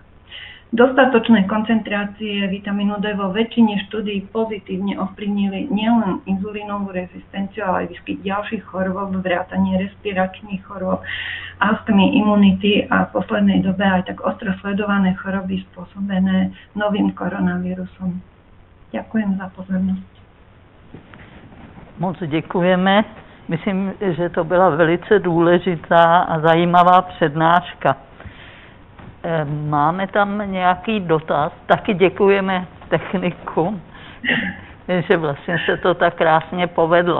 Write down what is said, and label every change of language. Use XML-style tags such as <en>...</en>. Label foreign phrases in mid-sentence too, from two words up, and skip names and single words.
<sk>Dostatočné koncentrácie vitamínu D vo väčšine štúdií pozitívne ovplyvnili nielen inzulínovú rezistenciu, ale aj výskyt ďalších chorôb, vrátanie respiračných chorôb, astmy, imunity a v poslednej dobe aj tak ostro sledované choroby spôsobené novým koronavírusom. Ďakujem za pozornosť.</sk> <cs>Moc děkujeme. Myslím, že to byla velice důležitá a zajímavá přednáška. Máme tam nějaký dotaz? Taky děkujeme technikům, že vlastně se to tak krásně povedlo.</cs>